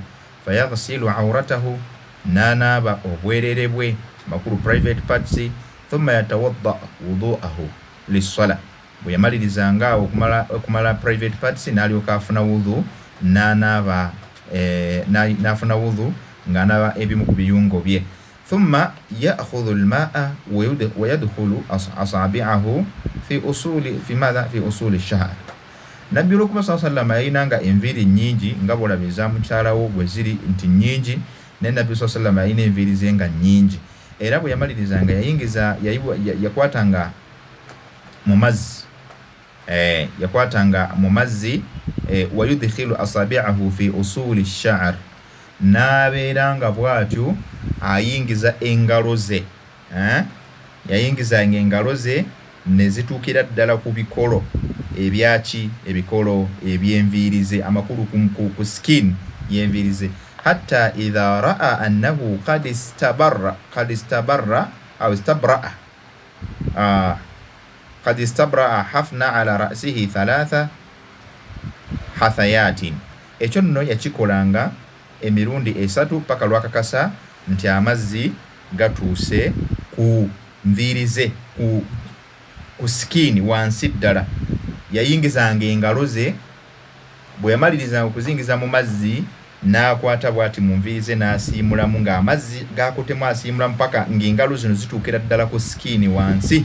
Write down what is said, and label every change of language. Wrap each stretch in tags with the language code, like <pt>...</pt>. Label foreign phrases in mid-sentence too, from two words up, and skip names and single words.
<ar>فيغسل عورته,</ar> <lg>nanaaba obwerere bwe makulu</lg> <en>private parts.</en> <ar>ثم يتوضأ وضوءه للصلاة,</ar> <lg>bwe yamalirizanga okumala</lg> <en>private parts</en> <lg>n'alyoka afuna wudhu n'anaaba n'afuna wudhu ng'anaaba ebimu ku biyungo bye.</lg> <ar>ثم يأخذ الماء ويدخل أصابعه في أصول الشعر.</ar> <lg>Nabbi</lg> <ar>صلى الله عليه وسلم</ar> <lg>yayinanga enviiri nnyingi nga bw'olaba eza mukyalawo bwe ziri nti nnyingi, ne Nabbi</lg> <ar>صلى الله عليه وسلم</ar> <lg>yayina enviiri ze nga nnyingi. Era bwe yamalirizanga yakwatanga mu mazzi</lg> <ar>ويدخل أصابعه في أصول الشعر,</ar> <lg>n'abeeranga bw'atyo ayingiza engalo ze. Yayingizanga engalo ze ne zituukira ddala ku bikolo ebyaki ebikolo eby'enviiri ze, amakulu ku skin yenvirize</lg> <ar>حتى إذا رأى أنه قد استبرأ حفن على رأسه ثلاث حثيات.</ar> <lg>Ekyo nno yakikolanga emirundi 3 paka lwakakasa nti amazzi gatuuse ku nvirize ku skin wansi ddala. Yayingizanga engalo ze, bwe yamaliriza okuzingiza mu mazzi n'akwata bw'ati mu nvirize n'asiimulamu ng'amazzi gakutemu asiimulamu paka ng'engalo zino zituukira ddala ku skin wansi.</lg>